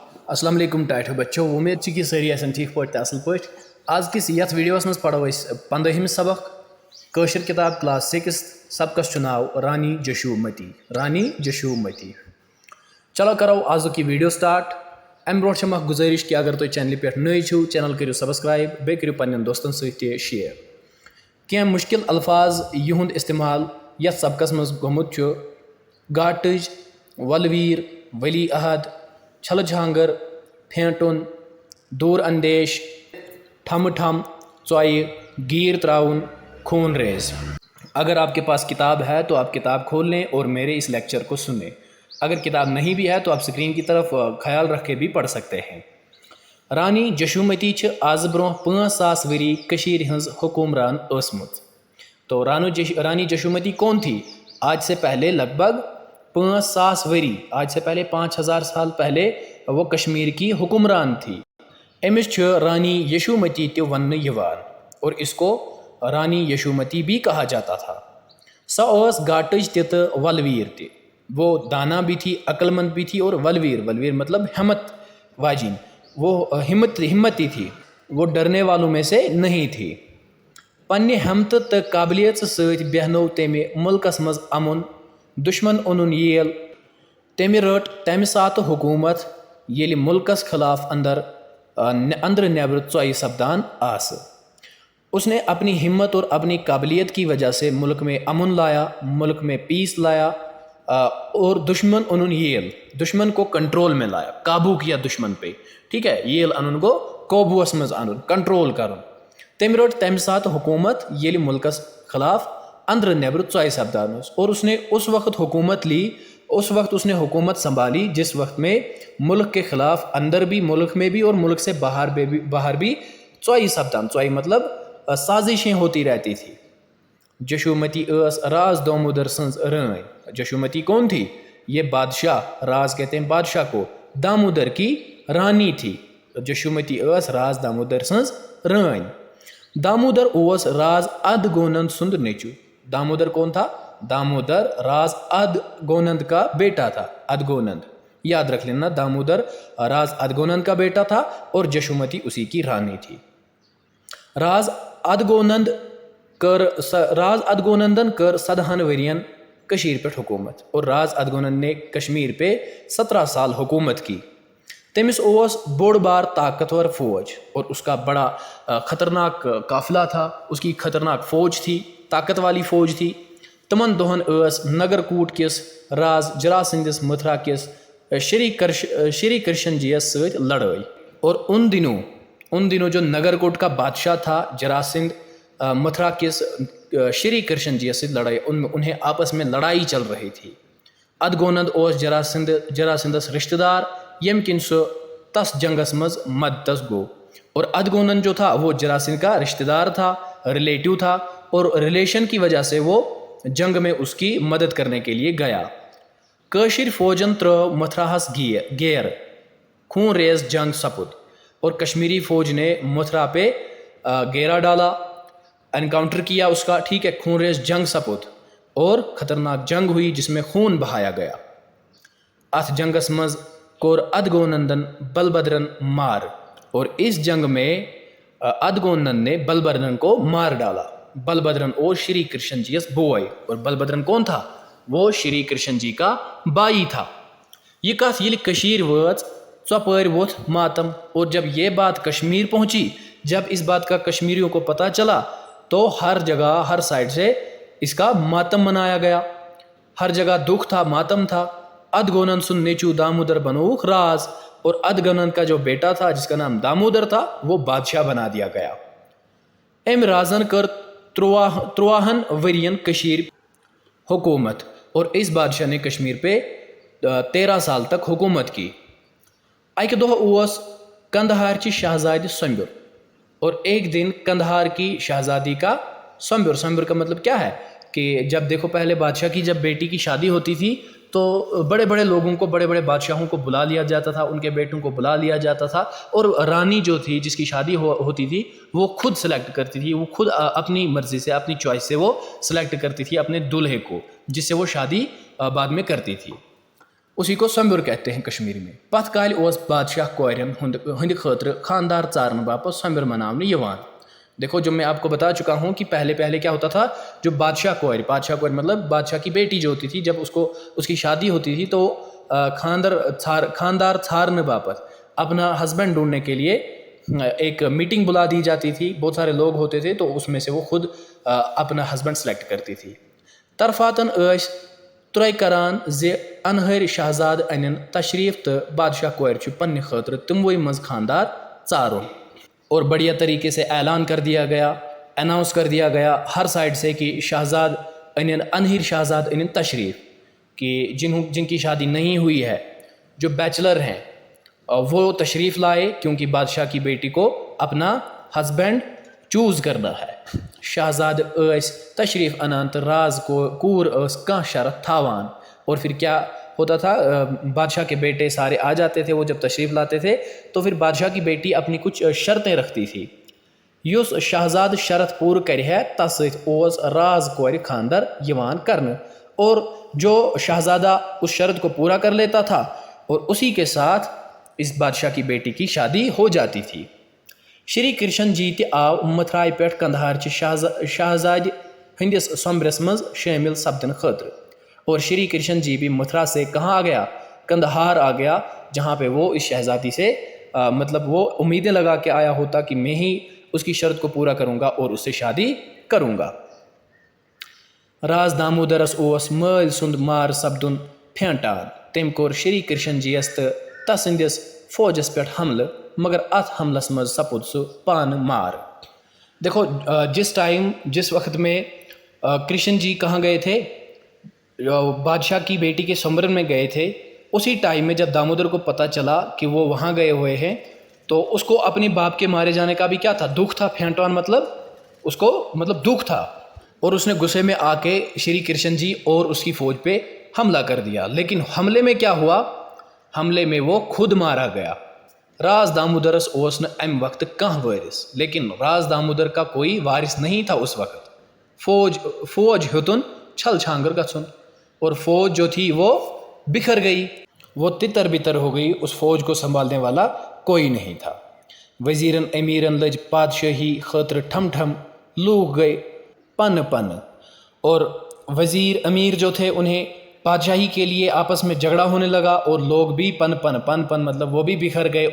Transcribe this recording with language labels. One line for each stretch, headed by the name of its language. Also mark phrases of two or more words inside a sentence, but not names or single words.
Kashmiri: السلام علیکم ٹائٹھو بچو امید کہ ساری آسن ٹھیک پٲٹھۍ اصل پٲٹھۍ آز کس یتھ ویڈیوس مز پڑھو 15ہم سبق کٲشر کتاب کلاس 6 سبقس چھُ ناو رانی جشومتی چلو کرو آزُک یہ
English: video start
Kashmiri: امہ برونٛٹھ چھم اکھ گزٲرِش کہ اگر تُہۍ چینلہِ پٮ۪ٹھ نٔے چھِو چینل کٔرِو سبسکرایب بیٚیہِ کٔرِو پننٮ۪ن دوستن سۭتۍ تہِ شیر کینٛہہ مُشکل الفاظ یِہُنٛد استعمال یتھ سبقس منٛز گوٚمُت چھُ گاٹٕج ولویٖر ولی عہد چھلہٕ جھانگر پھینٹُن دوٗر اندیش ٹھمہٕ ٹھم ژۄیہِ گیٖر تراؤن خون ریز
Urdu: اگر آپ کے پاس کتاب ہے تو آپ کتاب کھول لیں اور میرے اس لیکچر کو سنیں اگر کتاب نہیں بھی ہے تو آپ اسکرین کی طرف خیال رکھ کے بھی پڑھ سکتے ہیں
Kashmiri: رانی جشومتی چھ آز برونٛہہ 5000 ؤری کشیٖرِ ہٕنٛز حکومران ٲسمٕژ
Urdu: تو رانی جشومتی کون تھی؟ آج سے پہلے لگ بھگ 5000 ؤری آج سے پہلے 5000 سال پہلے وہ کشمیر کی حکمران تھی
Kashmiri: امس چھ رانی یشومتی تہ وننہٕ یوان
Urdu: اور اس کو رانی یشومتی بھی کہا جاتا تھا
Kashmiri: سۄ ٲس گاٹٕج تہِ تہٕ ولویٖر تہِ
Urdu: وہ دانا بھی تھی عقل مند بھی تھی اور ولویر مطلب ہمت واجین وہ ہمتی تھی وہ ڈرنے والوں میں سے نہیں تھی
Kashmiri: پننہِ ہمتہٕ تہٕ قابلیت سۭتۍ بیہنو تمہِ ملکس منٛز امُن دشمن اونُن ییل تمہِ رٔٹ تمہِ ساتہٕ حکومت ییٚلہِ ملکس خلاف اندر نیبر ژۄیہِ سپدان آسہٕ
Urdu: اس نے اپنی ہمت اور اپنی قابلیت کی وجہ سے ملک میں امن لایا ملک میں پیس لایا اور دشمن
Kashmiri: اونُن ییل
Urdu: دشمن کو کنٹرول میں لایا قابو کیا دشمن پہ ٹھیک ہے
Kashmiri: ییل انُن گو قوبوس منٛز انُن کنٹرول کرُن تمہِ رٔٹ تمہِ ساتہٕ حکومت ییٚلہِ ملکس خلاف اندر نیبر ژۄیہِ سپدان اوس
Urdu: اور اس نے اس وقت اس نے حکومت سنبھالی جس وقت میں ملک کے خلاف اندر بھی ملک میں بھی اور ملک سے باہر بھی
Kashmiri: ژۄیہِ سپدان
Urdu: ژۄیہِ مطلب سازشیں ہوتی رہتی تھی
Kashmiri: جشومتی ٲس راز دامودر سنز رٲنۍ
Urdu: جشومتی کون تھی؟ یہ بادشاہ راز کہتے ہیں بادشاہ کو دامودر کی رانی تھی
Kashmiri: جشومتی ٲس راز دامودر سنز رٲنۍ دامودر اوس راز اد گونند سند نیچو
Urdu: دامودر کون تھا؟ دامودر راز اد گونند کا بیٹا تھا اد گونند یاد رکھ لینا دامودر راز اد گونند کا بیٹا تھا اور جشومتی اسی کی رانی تھی راز
Kashmiri: ادگونندن کر 100 ورین کشیر پہ حکومت
Urdu: اور راز ادگونند نے کشمیر پہ 17 سال حکومت کی
Kashmiri: تمس اوس بوڑ بار طاقتور فوج
Urdu: اور اس کا بڑا خطرناک قافلہ تھا اس کی خطرناک فوج تھی طاقت والی فوج تھی
Kashmiri: تمن دہن ٲس نگر کوٹ کس راز جراسندس متھرا کس
Urdu: شری کرشن جی
Kashmiri: یس سۭتۍ
Urdu: لڑائی اور ان دنوں جو نگر کوٹ کا بادشاہ تھا جراسندھ متھرا کس شری کرشن جی سے لڑائی انہیں آپس میں لڑائی چل رہی تھی ادگونند اوس جراسندس
Kashmiri: رشتہ دار یم کن سو تس جنگس مز مدتس گو
Urdu: اور ادگونند جو تھا وہ جراسندھ کا رشتہ دار تھا ریلیٹو تھا اور ریلیشن کی وجہ سے وہ جنگ میں اس کی مدد کرنے کے لیے گیا
Kashmiri: کٲشِر فوجن ترٲو متھراہس گیر خون ریز جنگ سپُد
Urdu: اور کشمیری فوج نے متھرا پہ گیرا ڈالا انکاؤنٹر کیا اس کا ٹھیک ہے
Kashmiri: خون ریز جنگ سپُد
Urdu: اور خطرناک جنگ ہوئی جس میں خون بہایا گیا
Kashmiri: اتھ جنگس مز کور ادگونندن بلبھدرن مار
Urdu: اور اس جنگ میں ادگونند نے بلبھدرن کو مار ڈالا بلبھدرن اور شری کرشن جی یس بوائے اور بلبھدرن کون تھا؟ وہ شری کرشن جی کا بائی تھا
Kashmiri: یہ کتھ ییٚلہِ کشیر وٲژ ژۄپٲرۍ ووٚتھ ماتم
Urdu: اور جب یہ بات کشمیر پہنچی جب اس بات کا کشمیریوں کو پتہ چلا تو ہر جگہ ہر سائڈ سے اس کا ماتم منایا گیا ہر جگہ دکھ تھا ماتم تھا
Kashmiri: ادگونند سن نیچو دامودر بنوک راز
Urdu: اور ادگونند کا جو بیٹا تھا جس کا نام دامودر تھا وہ بادشاہ بنا دیا گیا
Kashmiri: ام رازن کر
Urdu: 53
Kashmiri: ورین کشیر حکومت
Urdu: اور اس بادشاہ نے کشمیر پہ 13 سال تک حکومت کی
Kashmiri: اکہ دۄہ اوس کندہار چی شہزادی سمبر
Urdu: اور ایک دن کندہار کی شہزادی کا سمبر کا مطلب کیا ہے کہ جب دیکھو پہلے بادشاہ کی جب بیٹی کی شادی ہوتی تھی تو بڑے بڑے لوگوں کو بڑے بڑے بادشاہوں کو بلا لیا جاتا تھا ان کے بیٹوں کو بلا لیا جاتا تھا اور رانی جو تھی جس کی شادی ہوتی تھی وہ خود سلیکٹ کرتی تھی وہ خود اپنی مرضی سے اپنی چوائس سے وہ سلیکٹ کرتی تھی اپنے دولہے کو جس سے وہ شادی بعد میں کرتی تھی اسی کو سمبر کہتے ہیں کشمیری میں.
Kashmiri: پتھ کالہِ اوس بادشاہ کورٮ۪ن ہٕنٛدِ خٲطرٕ خاندار ژارنہٕ باپتھ سمبر مناونہٕ یِوان.
Urdu: دیکھو جو میں آپ کو بتا چکا ہوں کہ پہلے کیا ہوتا تھا, جو بادشاہ کور مطلب بادشاہ کی بیٹی جو ہوتی تھی, جب اس کی شادی ہوتی تھی تو
Kashmiri: خاندار ژھارنے باپت
Urdu: اپنا ہسبینڈ ڈھونڈنے کے لیے ایک میٹنگ بلا دی جاتی تھی. بہت سارے لوگ ہوتے تھے تو اس میں سے وہ خود اپنا ہسبینڈ سلیکٹ کرتی تھی.
Kashmiri: طرفاتن ٲسۍ ترٛے کران زِ انہٲرۍ شہزاد انن تشریف تو بادشاہ کورِ چھُ پننہِ خٲطرٕ تِموٕے منٛز خاندار ژارُن.
Urdu: اور بڑھیا طریقے سے اعلان کر دیا گیا, اناؤنس کر دیا گیا ہر سائڈ سے کہ
Kashmiri: شہزاد انہیر شہزاد انن تشریف,
Urdu: کہ جن کی شادی نہیں ہوئی ہے, جو بیچلر ہیں وہ تشریف لائے, کیونکہ بادشاہ کی بیٹی کو اپنا ہسبینڈ چوز کرنا ہے.
Kashmiri: شہزاد ٲسۍ تشریف انان تو راز کوٗر ٲس کانٛہہ شرط تھاوان.
Urdu: اور پھر کیا ہوتا تھا, بادشاہ کے بیٹے سارے آ جاتے تھے, وہ جب تشریف لاتے تھے تو پھر بادشاہ کی بیٹی اپنی کچھ شرطیں رکھتی تھی.
Kashmiri: یُس شہزاد شرط پوٗرٕ کرِ ہے تس سۭتۍ اوس راز کورِ خاندر یِوان کرنہٕ,
Urdu: اور جو شہزادہ اس شرط کو پورا کر لیتا تھا اور اسی کے ساتھ اس بادشاہ کی بیٹی کی شادی ہو جاتی تھی.
Kashmiri: شری کرشن جی تہِ آو متھرائے پٮ۪ٹھ قندھارچہِ شہزادِ ہندس سومبرس منٛز شٲمِل سپدنہٕ خٲطرٕ.
Urdu: اور شری کرشن جی بھی متھرا سے کہاں آ گیا, قندھار آ گیا, جہاں پہ وہ اس شہزادی سے مطلب وہ امیدیں لگا کے آیا ہوتا کہ میں ہی اس کی شرط کو پورا کروں گا اور اس سے شادی کروں گا.
Kashmiri: راز دامودرس اوس مٲلۍ سُنٛد مار سپدُن پھینٹان. تٔمۍ کوٚر شری کرشن جی یس تہٕ تسٕنٛدِس فوجس پٮ۪ٹھ حملہٕ, مگر اتھ حملس منٛز سپُد سُہ پانہٕ مار.
Urdu: دیکھو جس وقت میں کرشن جی کہاں گئے تھے, بادشاہ کی بیٹی کے سمرن میں گئے تھے, اسی ٹائم میں جب دامودر کو پتہ چلا کہ وہ وہاں گئے ہوئے ہیں تو اس کو اپنے باپ کے مارے جانے کا بھی کیا تھا, دکھ تھا. پھینٹوان مطلب اس کو دکھ تھا, اور اس نے غصے میں آ کے شری کرشن جی اور اس کی فوج پہ حملہ کر دیا. لیکن حملے میں کیا ہوا, حملے میں وہ خود مارا گیا.
Kashmiri: راز دامودرس اوس نہٕ امہِ وقت کانٛہہ وٲرِث,
Urdu: لیکن راز دامودر کا کوئی وارث نہیں تھا اس وقت.
Kashmiri: فوج ہیوٚتُن چھل چھانگر گژھُن,
Urdu: اور فوج جو تھی وہ بکھر گئی, وہ تتر بتر ہو گئی. اس فوج کو سنبھالنے والا کوئی نہیں تھا.
Kashmiri: وزیرن امیرن لج بادشاہی خاطر ٹھم ٹھم,
Urdu: لوگ گئے پن پن. اور وزیر امیر جو تھے انہیں بادشاہی کے لیے آپس میں جھگڑا ہونے لگا, اور لوگ بھی پن پن مطلب وہ بھی بکھر گئے.